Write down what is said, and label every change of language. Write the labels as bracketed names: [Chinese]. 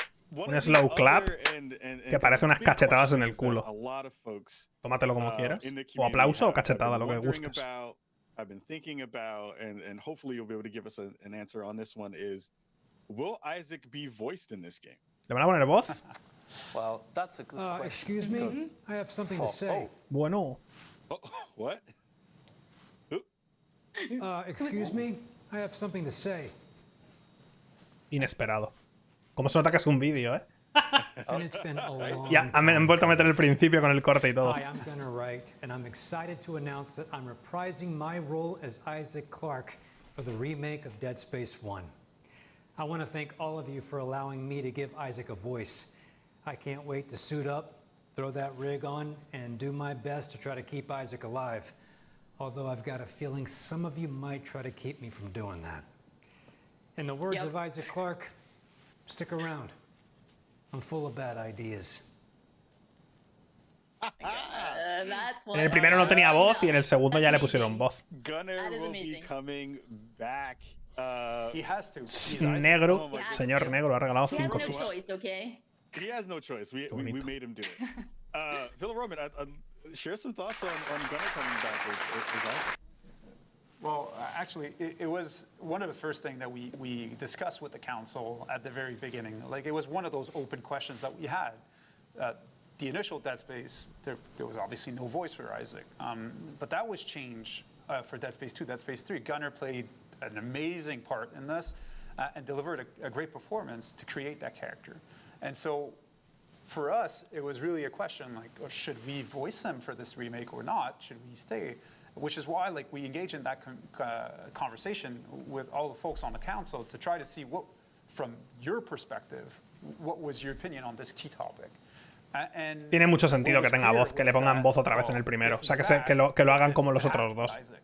[Spanish] Un slow clap que parece unas cachetadas en el culo. Tómatelo como quieras. O aplauso o cachetada, lo que gustes. [English] I've been thinking about, and hopefully you'll be able to give us an answer on this one, is will Isaac be voiced in this game? [Spanish] ¿Le van a poner voz? [English] Well, that's a good question. Excuse me, I have something to say. [Spanish] Bueno. [English] Oh, what? Excuse me, I have something to say. [Spanish] Inesperado. Como se nota que es un vídeo, ¿eh? [English] And it's been a long [Spanish] Ya, han vuelto a meter el principio con el corte y todo. [English] Hi, I'm Gunnar Wright, and I'm excited to announce that I'm reprising my role as Isaac Clarke for the remake of Dead Space 1. I want to thank all of you for allowing me to give Isaac a voice. I can't wait to suit up, throw that rig on, and do my best to try to keep Isaac alive. Although I've got a feeling some of you might try to keep me from doing that. In the words of Isaac Clarke, stick around. I'm full of bad ideas. [Spanish] En el primero no tenía voz y en el segundo ya le pusieron voz. [English] Gunnar will be coming back. He has to. [Spanish] Negro, señor Negro, ha regalado 5 subs. [English] He has no choice. We made him do it. Phil Roman, share some thoughts on Gunnar coming back. Well, actually, it was one of the first things that we discussed with the council at the very beginning. Like, it was one of those open questions that we had. The initial Dead Space, there was obviously no voice for Isaac. But that was changed for Dead Space 2, Dead Space 3. Gunnar played an amazing part in this and delivered a great performance to create that character. And so for us, it was really a question like, oh, should we voice him for this remake or not? Should we stay? Which is why we engage in that conversation with all the folks on the council to try to see what, from your perspective, what was your opinion on this key topic. [Spanish] Tiene mucho sentido que tenga voz, que le pongan voz otra vez en el primero. O sea, que lo hagan como los otros dos.